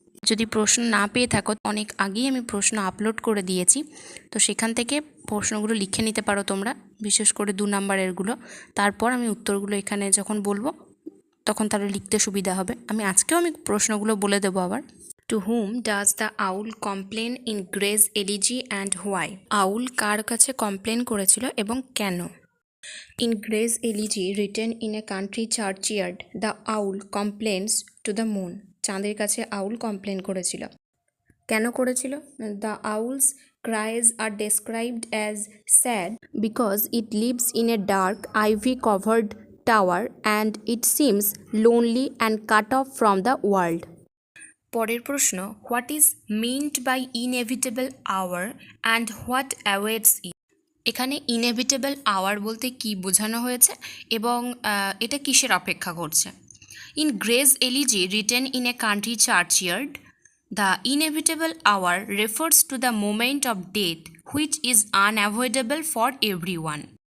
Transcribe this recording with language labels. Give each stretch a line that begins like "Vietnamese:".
Bangla: যদি প্রশ্ন না পেয়ে থাকো, অনেক আগেই আমি প্রশ্ন আপলোড করে দিয়েছি, তো সেখান থেকে প্রশ্নগুলো লিখে নিতে পারো তোমরা, বিশেষ করে 2 নম্বরেরগুলো। তারপর আমি উত্তরগুলো এখানে যখন বলবো তখন তাহলে লিখতে সুবিধা হবে। আজকেও আমি প্রশ্নগুলো বলে দেবো আবার।
English: To whom does the owl complain in Gray's elegy and why?
Bangla: আউল কার কাছে কমপ্লেন করেছিল এবং কেন?
English: In Gray's elegy written in a country churchyard, the owl complains to the moon.
Bangla: চাঁদের কাছে আউল কমপ্লেন করেছিল। কেন করেছিল?
English: The owl's cries are described as sad because it lives in a dark, ivy-covered tower and it seems lonely and cut off from the world.
Bangla: পরের প্রশ্ন,
English: what is meant by inevitable hour and what awaits it?
Bangla: এখানে inevitable hour বলতে কি বোঝানো হয়েছে এবং এটা কিসের অপেক্ষা করছে?
English: In Gray's elegy written in a country churchyard, the inevitable hour refers to the moment of death which is unavoidable for everyone.